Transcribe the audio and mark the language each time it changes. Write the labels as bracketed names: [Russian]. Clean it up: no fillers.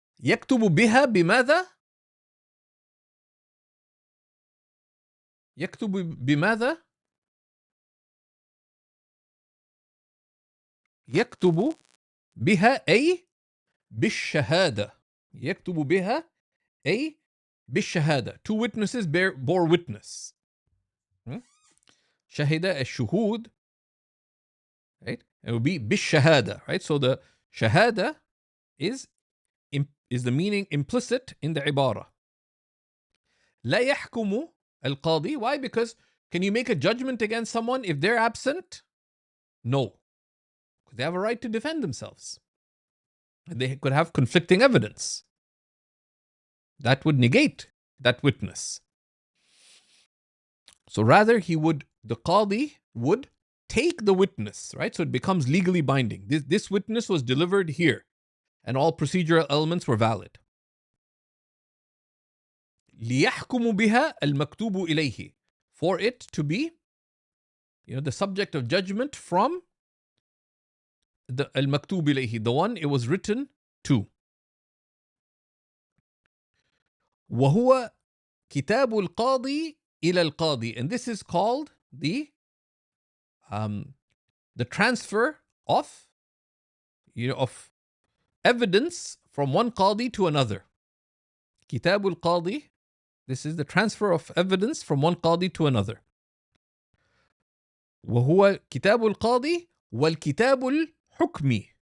[Arabic] يكتب بها بماذا؟ يكتب بماذا؟ يكتب بها أي بالشهادة. يكتب بها أي بالشهادة. [English] Two witnesses bore witness. [Arabic] شهد الشهود. Right? [English] It will be بالشهادة. Right? So the shahada is the meaning implicit in the ibara. [Arabic] لا يحكم القاضي. [English] Why? Because can you make a judgment against someone if they're absent? No. They have a right to defend themselves. And they could have conflicting evidence. That would negate that witness. So rather, the Qadi would take the witness, right? So it becomes legally binding. This witness was delivered here, and all procedural elements were valid. [Arabic] لِيَحْكُمُ بِهَا الْمَكْتُوبُ إِلَيْهِ. [English] For it to be, the subject of judgment from the al-maktub ilayhi, the one it was written to. [Arabic] وهو كتاب القاضي إلى القاضي. [English] And this is called the transfer of evidence from one qadi to another. [Arabic] كتاب القاضي. [English] This is the transfer of evidence from one qadi to another. [Arabic] وهو كتاب القاضي والكتاب الحكمي.